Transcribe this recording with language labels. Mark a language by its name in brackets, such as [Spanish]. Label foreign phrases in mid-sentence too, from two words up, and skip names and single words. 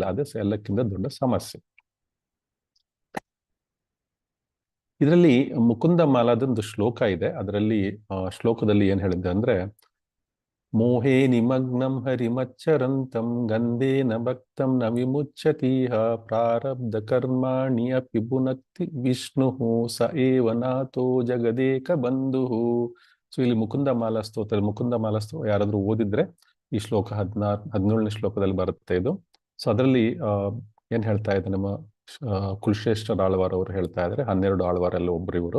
[Kannada] ಅದೇ ಎಲ್ಲಕ್ಕಿಂತ ದೊಡ್ಡ ಸಮಸ್ಯೆ. ಇದರಲ್ಲಿ ಮುಕುಂದ ಮಾಲಾದೊಂದು ಶ್ಲೋಕ ಇದೆ. ಅದರಲ್ಲಿ ಶ್ಲೋಕದಲ್ಲಿ ಏನ್ ಹೇಳಿದೆ ಅಂದ್ರೆ, [Sanskrit] ಮೋಹೇ ನಿಮಗ್ನಂ ಹರಿಮಚ್ಚರಂತಂ ಗಂಧೇನ ಭಕ್ತಂ ನ ವಿಮುಚ್ಯತೀಹ ಪ್ರಾರಬ್ಧ ಕರ್ಮಾಣಿ ಅಪಿ ಭುನಕ್ತಿ ವಿಷ್ಣು ಸ ಏವ ನಾಥೋ ಜಗದೇಕ ಬಂಧು. [Kannada] ಸೊ ಇಲ್ಲಿ ಮುಕುಂದ ಮಾಲಾ ಸ್ತೋತ್ರ ಯಾರಾದ್ರೂ ಓದಿದ್ರೆ ಈ ಶ್ಲೋಕ 17ನೇ ಶ್ಲೋಕದಲ್ಲಿ ಬರುತ್ತೆ ಇದು. ಸೊ ಅದರಲ್ಲಿ ಏನ್ ಹೇಳ್ತಾ ಇದೆ, ನಮ್ಮ ಕುಲಶ್ರೇಷ್ಠ ಆಳ್ವಾರ್ ಅವರು ಹೇಳ್ತಾ ಇದ್ದಾರೆ. 12 ಆಳ್ವಾರಲ್ಲಿ ಒಬ್ರು ಇವರು.